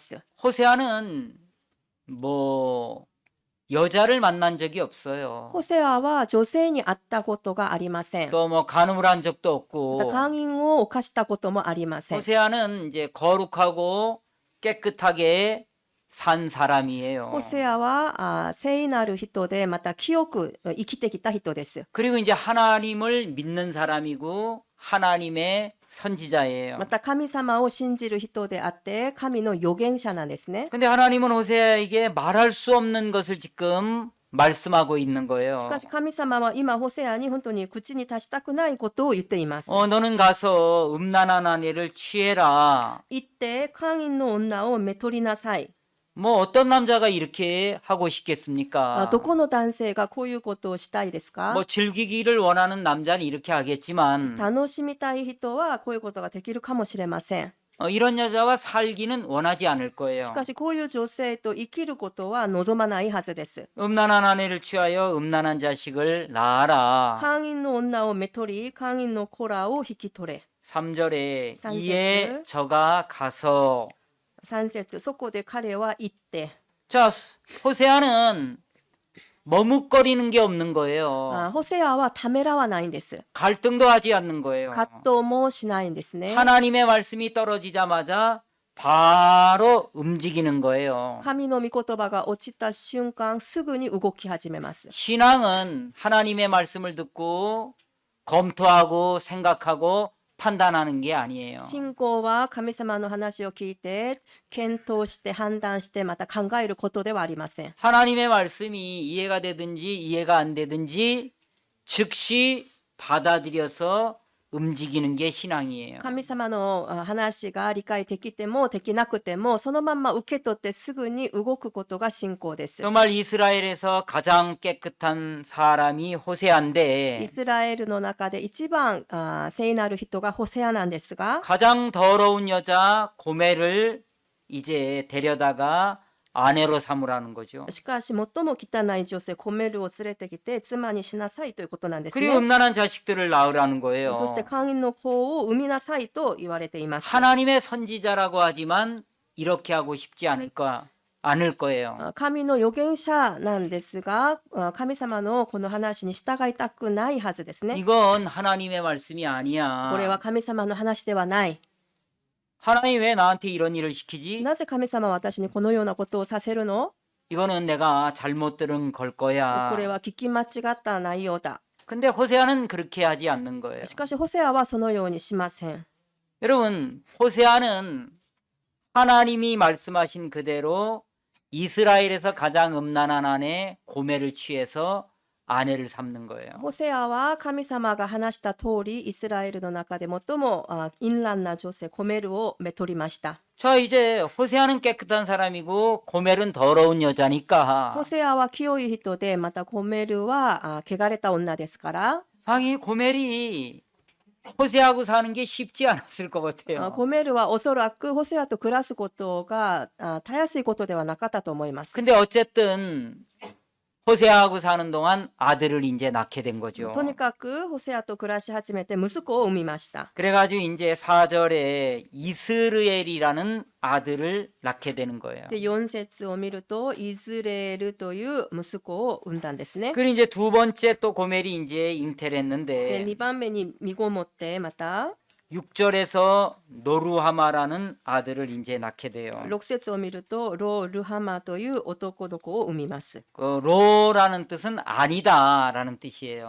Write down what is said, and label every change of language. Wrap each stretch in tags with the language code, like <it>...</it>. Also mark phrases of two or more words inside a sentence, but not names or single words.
<ko>호세아는 뭐 여자를 만난 적이 없어요.</ko> <ja>ホセアは女性に会ったことがありません。</ja> <ko>또 뭐 간음을 한 적도</ko> <ja>また</ja> <ko>없고</ko> <ja>姦淫を犯したこともありません。</ja> <ko>호세아는 이제 거룩하고 깨끗하게 산 사람이에요.</ko> <ja>ホセアは聖なる人でまた清く生きてきた人です。</ja> <ko>그리고 이제 하나님을 믿는 사람이고 하나님의 선지자예요.</ko> <ja>また神様を信じる人であって神の預言者なんですね。</ja> <ko>근데 하나님은 호세아에게 말할 수 없는 것을 지금 말씀하고 있는 거예요.</ko> <ja>しかし神様は今ホセアに本当に口に出したくないことを言っています。</ja> <ko>너는 가서 음란한 아내를 취해라.</ko> <ja>行って姦淫の女をめとりなさい。</ja> <ko>뭐 어떤 남자가 이렇게 하고 싶겠습니까?</ko> <ja>どこの男性がこういうことをしたいですか？</ja> <ko>뭐 즐기기를 원하는 남자는 이렇게 하겠지만</ko> <ja>楽しみたい人はこういうことができるかもしれません。</ja> <ko>이런 여자와 살기는 원하지 않을 거예요.</ko> <ja>しかしこういう女性と生きることは望まないはずです。</ja> <ko>음란한 아내를 취하여 음란한 자식을 낳아라.</ko> <ja>姦淫の女をめとり姦淫の子らを引き取れ。</ja> <ko>3절에 삼節. 이에 저가 가서</ko> <ja>3 節そこで彼は言って</ja> <ko>자 호세아는 머뭇거리는 게 없는 거예요.</ko> <ja>ホセアはためらわないんです。</ja> <ko>갈등도 하지 않는 거예요.</ko> <ja>葛藤もしないんですね。</ja> <ko>하나님의 말씀이 떨어지자마자 바로 움직이는 거예요.</ko> <ja>神の御言葉が落ちた瞬間すぐに動き始めます。</ja> <ko>신앙은 하나님의 말씀을 듣고 검토하고 생각하고 판단하는 게 아니에요.</ko> <ja>信仰は神様の話を聞いて検討して判断してまた考えることではありません。</ja> <ko>하나님의 말씀이 이해가 되든지 이해가 안 되든지 즉시 받아들여서 움직이는 게 신앙이에요.</ko> <ja>神様の話が理解できてもできなくてもそのまま受け取ってすぐに動くことが信仰です。</ja> <ko>정말 이스라엘에서 가장 깨끗한 사람이</ko> <ja>イ</ja> <ko>호세아인데</ko> <ja>スラエルの中で一番聖なる人がホセアなんですが</ja> <ko>가장 더러운 여자 고멜을 이제 데려다가 아내로 삼으라는 거죠.</ko> <ja>しかし最も汚い女性コメルを連れてきて妻にしなさいということなんです</ja> <ko>그리고</ko> <ja>ね。</ja> <ko>음란한 자식들을 낳으라는 거예요.</ko> <ja>そして姦淫の子を産みなさいと言われています。</ja> <ko>하나님의 선지자라고 하지만 이렇게 하고 싶지 않을 거예요.</ko> <ja>神の預言者なんですが神様のこの話に従いたくないはずですね。</ja> <ko>이건 하나님의 말씀이</ko> <ja>これ</ja> <ko>아니야.</ko> <ja>は神様の話ではない。</ja> <ko>하나님 왜 나한테 이런 일을 시키지?</ko> <ja>なぜ神様は私にこのようなことをさせるの？</ja> <ko>이거는 내가 잘못 들은 걸</ko> <ja>こ</ja> <ko>거야.</ko> <ja>れは聞き間違った内容だ。</ja> <ko>근데 호세아는 그렇게 하지 않는 거예요.</ko> <ja>しかしホセアはそのようにしません。</ja> <ko>여러분, 호세아는 하나님이 말씀하신 그대로 이스라엘에서 가장 음란한 아내 고멜을 취해서 아내를 삼는 거예요.</ko> <ja>ホセアは神様が話した通りイスラエルの中で最も淫乱な女性コメルをめとりました。</ja> <ko>자, 이제 호세아는 깨끗한 사람이고 고멜은 더러운 여자니까</ko> <ja>ホセアは清い人でまたコメルは汚れた女ですから</ja> <ko>당연히 고멜이 호세아하고 사는 게 쉽지 않았을 것 같아요.</ko> <ja>コメルはおそらくホセアと暮らすことがたやすいことではなかったと思います。</ja> <ko>근데 어쨌든 호세아하고 사는 동안 아들을 이제 낳게 된 거죠.</ko> <ja>とにかくホセアと暮らし始めて息子を産みました。</ja> <ko>그래가지고 이제 4절에 이스르엘이라는 아들을 낳게 되는 거예요.</ko> <ja>で4節を見るとイスラエルという息子を産んだんですね。</ja> <ko>그리고 이제 두 번째 또 고멜이 이제</ko> <ja>で</ja> <ko>잉태를 했는데</ko> <ja>2 番目に身ごもってまた</ja> <ko>6절에서 노루하마라는 아들을 이제 낳게 돼요.</ko> <ja>6 節を見るとロ・ルハマという男の子を産みます。</ja> <ko>그 로라는 뜻은 아니다라는 뜻이에요.</ko>